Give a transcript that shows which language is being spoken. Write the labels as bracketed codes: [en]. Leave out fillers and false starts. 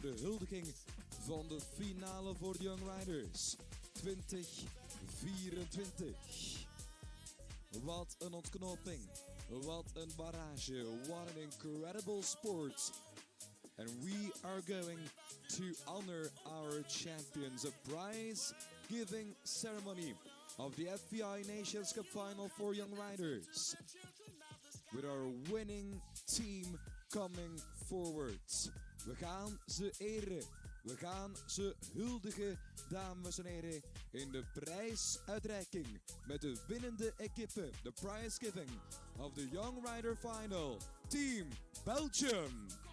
[nl] De huldiging van de finale voor de Young Riders 2024. Wat een ontknoping, wat een barrage, [en] what an incredible sport. And we are going to honor our champions. A prize giving ceremony of the FEI Nations Cup Final for Young Riders, with our winning team coming forward. [nl] We gaan ze eren, we gaan ze huldigen, dames en heren, in de prijsuitreiking met de winnende equipe. [en] The prize giving of the Young Rider Final, Team Belgium.